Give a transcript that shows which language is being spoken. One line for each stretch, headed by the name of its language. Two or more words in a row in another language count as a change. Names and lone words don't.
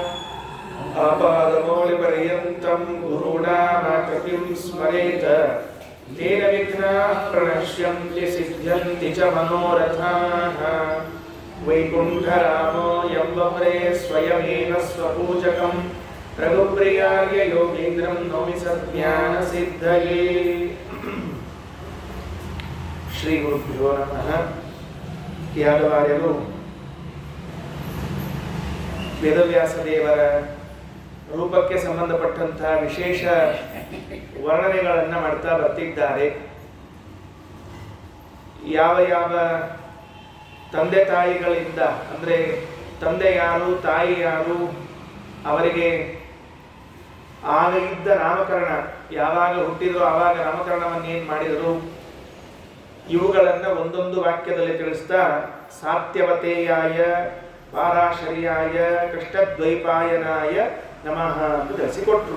Sanskrit: ಆಪಾದಮೌಲಿಪರ್ಯಂತಂ ಗುರುಣಾಮಾಕೃತಿಂ ಸ್ಮರೇತ ತೇನ ವಿಘ್ನಾಃ ಪ್ರಣಶ್ಯಂತಿ ಸಿದ್ಧ್ಯಂತಿ ಚ ಮನೋರಥಾಃ ವೈಕುಂಠರಾಮೋ ಯಂಬಮ್ರೇ ಸ್ವಯಮೇವ ಸ್ವಪೂಜಕಂ ರಘುಪ್ರಿಯಾರ್ಯ ಯೋಗೀಂದ್ರಂ ನೌಮಿ ಸಜ್ಞಾನ ಸಿದ್ಧಯೇ. ಶ್ರೀ ಗುರುಭ್ಯೋ ನಮಃ.
Kannada: ಯಾದವಾರ್ಯರು ವೇದವ್ಯಾಸ ದೇವರ ರೂಪಕ್ಕೆ ಸಂಬಂಧಪಟ್ಟಂತಹ ವಿಶೇಷ ವರ್ಣನೆಗಳನ್ನು ಮಾಡ್ತಾ ಬರ್ತಿದ್ದಾರೆ. ಯಾವ ಯಾವ ತಂದೆ ತಾಯಿಗಳಿಂದ, ಅಂದರೆ ತಂದೆ ಯಾರು ತಾಯಿ ಯಾರು, ಅವರಿಗೆ ಆಗ ಇದ್ದ ನಾಮಕರಣ, ಯಾವಾಗ ಹುಟ್ಟಿದ್ರು ಆವಾಗ ನಾಮಕರಣವನ್ನು ಏನು ಮಾಡಿದರು, ಇವುಗಳನ್ನು ಒಂದೊಂದು ವಾಕ್ಯದಲ್ಲಿ ತಿಳಿಸ್ತಾ
Sanskrit: ಸಾತ್ಯವತೇಯಾಯ ಪಾರಾಶರ್ಯಾಯ ಕೃಷ್ಣದ್ವೈಪಾಯನಾಯ ನಮಃ
Kannada: ಅಂತ ತಿಳಿಸಿಕೊಟ್ರು.